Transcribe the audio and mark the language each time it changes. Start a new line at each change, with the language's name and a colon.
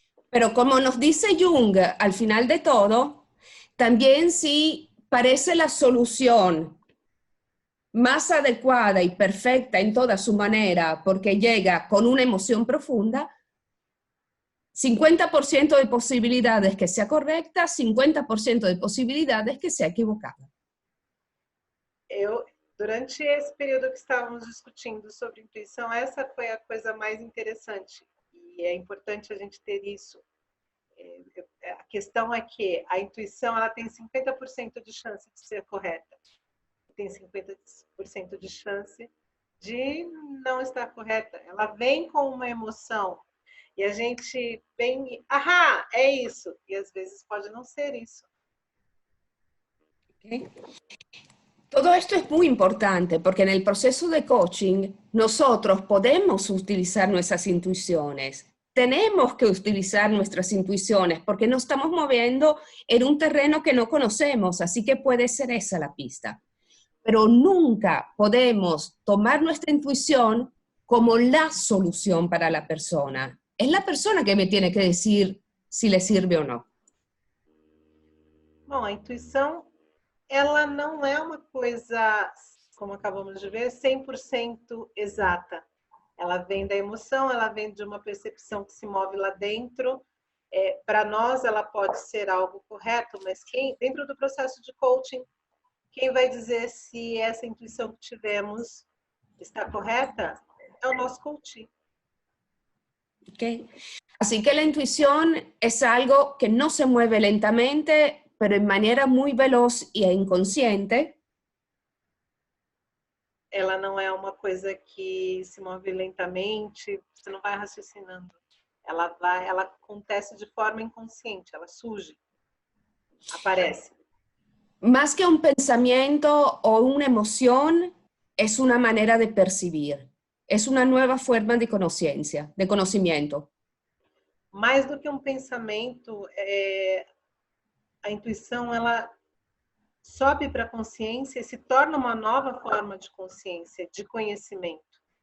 Spanish: Pero como nos dice Jung, al final de todo, también si parece la solución más adecuada y perfecta en toda su manera, porque llega con una emoción profunda, 50% de posibilidades que sea correcta, 50% de posibilidades que sea equivocada.
Portuguese: Durante esse período que estávamos discutindo sobre intuição, essa foi a coisa mais interessante. E é importante a gente ter isso. A questão é que a intuição ela tem 50% de chance de ser correta. Tem 50% de chance de não estar correta. Ela vem com uma emoção. E a gente vem, é isso. E às vezes pode não ser isso. Okay.
Spanish: Todo esto es muy importante porque en el proceso de coaching nosotros podemos utilizar nuestras intuiciones. Tenemos que utilizar nuestras intuiciones porque nos estamos moviendo en un terreno que no conocemos, así que puede ser esa la pista. Pero nunca podemos tomar nuestra intuición como la solución para la persona. Es la persona que me tiene que decir si le sirve o no.
Portuguese: Bom, a intuição, ela não é uma coisa, como acabamos de ver, 100% exata. Ela vem da emoção, ela vem de uma percepção que se move lá dentro. Para nós, ela pode ser algo correto, mas dentro do processo de coaching, quem vai dizer se essa intuição que tivemos está correta é o nosso coach. Okay.
Spanish: Así que la intuición es algo que no se mueve lentamente, pero en manera muy veloz e inconsciente.
Portuguese: Ela não é uma coisa que se move lentamente, você não vai raciocinando. Ela acontece de forma inconsciente, ela surge, aparece.
Spanish: Más que un pensamiento o una emoción, es una manera de percibir. Es una nueva forma de conciencia, de conocimiento.
Portuguese: Mais do que um pensamento, a intuição, ela sobe para a consciência e se torna uma nova forma de consciência, de conhecimento.